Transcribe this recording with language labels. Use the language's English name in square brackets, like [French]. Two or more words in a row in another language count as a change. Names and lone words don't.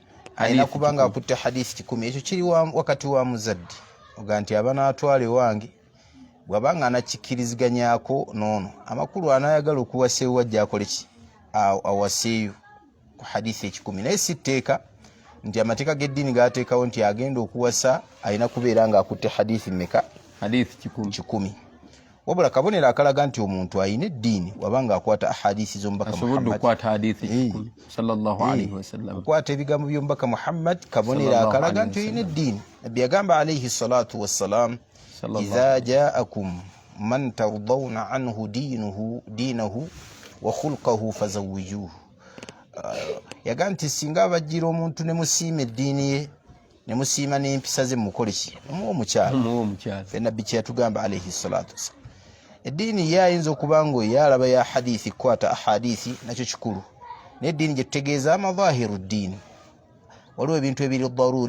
[Ganda] hadithi 10 ekyo kiri wakati wa muzadde oga nti abana atwale wange bwabanga anakikkiriziganyako noono amakulu anayagala okuwaseeyo wajja akole ki awaseeyo ku hadithi 10 naye sitteeka nti amateeka g'eddiini gateekawo nti agenda okuwasa alina kubeera nga akutte hadithi mmeka hadithi 10 wabula kabonero akalaga nti omuntu ayina eddiini wabanga akwata ahadithi z'omubaka akwata ebigambo by'omubaka Muhammad kabonero akalaga nti oyina eddiini nabbi yagamba [Arabic] عليه الصلاة والسلام إذا جاءكم من ترضون عنه دينه وخلقه فزوجوه [Ganda] yaga nti singa abajjira omuntu ne musiima eddiini ye ne musiima n'empisa ze mukole ki omuwa omukyala nabbi kye yatugamba [Arabic] عليه الصلاة والسلام [Ganda] eddiini ye ayinza okuba nga oyalaba ya hadithi kwata ahadithi nakyo kikulu naye eddiini gye tutegeeza amadhahiru ddiini waliwo ebintu ebiri daruri